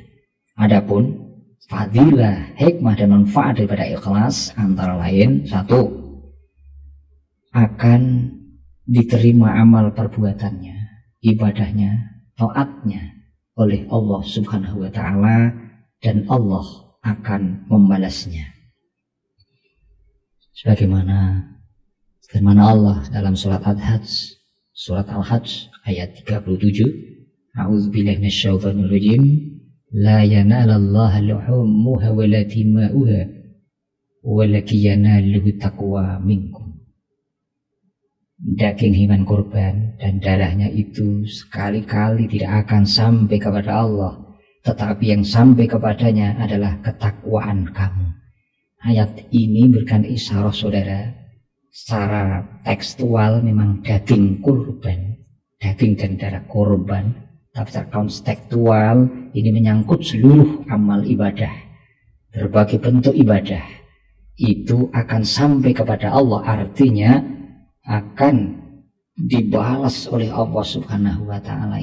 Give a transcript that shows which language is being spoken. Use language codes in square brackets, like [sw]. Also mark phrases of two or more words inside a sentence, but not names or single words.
[id] Adapun fadilah, hikmah dan manfaat daripada ikhlas antara lain, satu, akan diterima amal perbuatannya, ibadahnya, taatnya oleh Allah [ar] سبحانه وتعالى, [id] dan Allah akan membalasnya. Sebagaimana firman Allah dalam surat Al-Hajj ayat 37, [ar] أعوذ بالله من الشيطان الرجيم, لا ينال الله لحومها ولا دماؤها ولكن يناله التقوى منكم. [id] Daging hewan kurban dan darahnya itu sekali-kali tidak akan sampai kepada Allah, tetapi yang sampai kepadanya adalah ketakwaan kamu. Ayat ini berikan isyarah saudara, secara tekstual memang daging kurban, daging dan darah kurban, tapi secara konstektual ini menyangkut seluruh amal ibadah, berbagai bentuk ibadah itu akan sampai kepada Allah, artinya akan dibalas oleh Allah [ar] سبحانه وتعالى.